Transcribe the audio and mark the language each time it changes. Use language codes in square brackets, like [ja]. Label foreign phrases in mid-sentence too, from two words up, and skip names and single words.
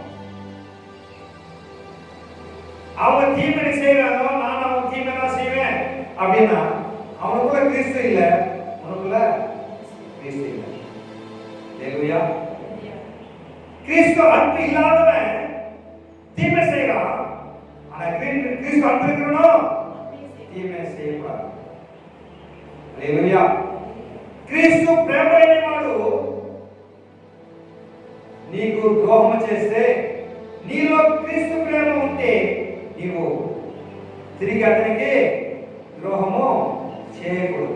[ta] அவங்க தீமை செய்யறாங்க, நான் அவங்க தீமை தான் செய்வேன் அப்படின்னா அவனுக்குள்ள கிறிஸ்து இல்ல, உனக்குள்ள கிறிஸ்து இல்ல. ஹல்லேலூயா. கிறிஸ்து அன்பு இல்லாதவன் தீமை செய்யறான். ஆனா கிறிஸ்து அன்பு இருக்கணும், தீமை செய்யக்கூடாது. [te] హల్లేలూయా. క్రీస్తు ప్రేమ లేనివాడు నీకు ద్రోహం చేస్తే, నీలో క్రీస్తు ప్రేమ ఉంటే నీవు తిరిగి అతనికి ద్రోహము చేయకూడదు.